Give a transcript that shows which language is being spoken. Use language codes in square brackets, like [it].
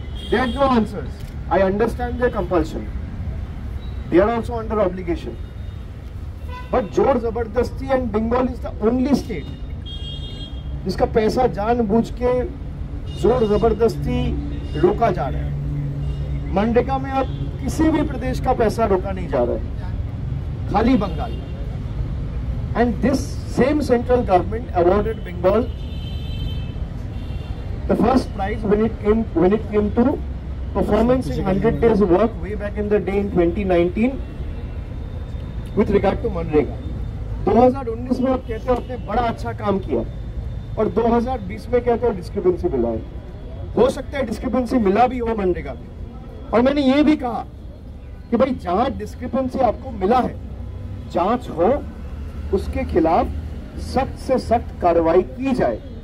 [en] there no answers, I understand their compulsion, they are also under obligation, but [hi] जोर जबरदस्ती [en] and Bengal is the only state [hi] जिसका पैसा जानबूझ के जोर जबरदस्ती रोका जा रहा है। मनरेगा में अब किसी भी प्रदेश का पैसा रोका नहीं जा रहा है, खाली Bengal. [en] And this same central government awarded Bengal the first prize when it came to performance in 100 days work way back in the day in 2019 with regard to MNREGA. [hi] 2019 में आप कहते हो आपने बड़ा अच्छा काम किया और 2020 में कहते हो डिस्क्रिपेंसी मिला है। हो सकता है डिस्क्रिपेंसी मिला भी हो मनरेगा में। और मैंने ये भी कहा कि भाई जहां डिस्क्रिपेंसी आपको मिला है, जांच हो, उसके खिलाफ सख्त से सख्त कार्रवाई की जाए।